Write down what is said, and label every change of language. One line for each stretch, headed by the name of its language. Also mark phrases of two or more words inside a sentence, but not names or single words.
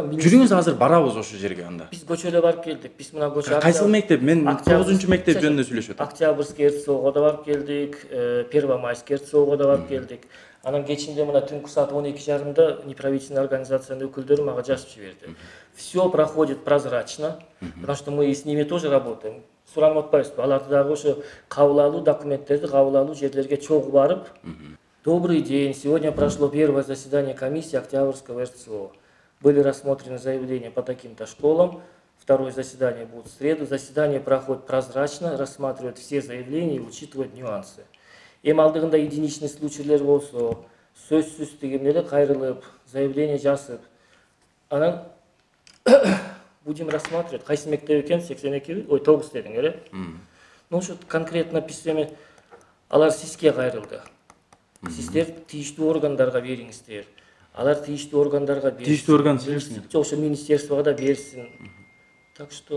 Kyrgyz: жүрүңүз азыр барабыз ошо жерге анда. Биз көчөлө барып келдик. Биз мына көчө Кайсыл мектеп? Мен 9-мектеп жөнүндө сүйлөшүп атам. Октябрьский РЦОго да барып келдик, Первомайский РЦОго да барып келдик. Анан кечинде мына түнкү саат 12:30 неправительственный организациянын өкүлдөрү мага жазып жиберди.
Russian: Все проходит прозрачно, потому что мы с ними тоже работаем.
Kyrgyz: Суранып атпайбызбы? Аларды дагы ошо кабыл алуу документтерди кабыл алуу жерлерге чогуу барып.
Russian: Добрый день. Сегодня прошло первое заседание комиссии Октябрьского РЦО. Были рассмотрены заявления по таким-то школам. Второе заседание будет в среду. Заседание проходит прозрачно, рассматривает все заявления и учитывает нюансы.
Kyrgyz: Эми алдыгында
Russian: единичный случайлар
Kyrgyz: болсо, сөзсүз деген эле кайрылып, заявление жазып, анан
Russian: будем рассматривать.
Kyrgyz: Кайсы мектеп экен? 82, 9 дедиң эле. Ну ошо конкретно письме алар сизге кайрылды. Сиздер тийиштүү органдарга бериңиздер. Алар тийиштүү органдарга берсин. Тийиштүү орган силерсиң. Жок, ошо министерствого да берсин.
Russian: Так что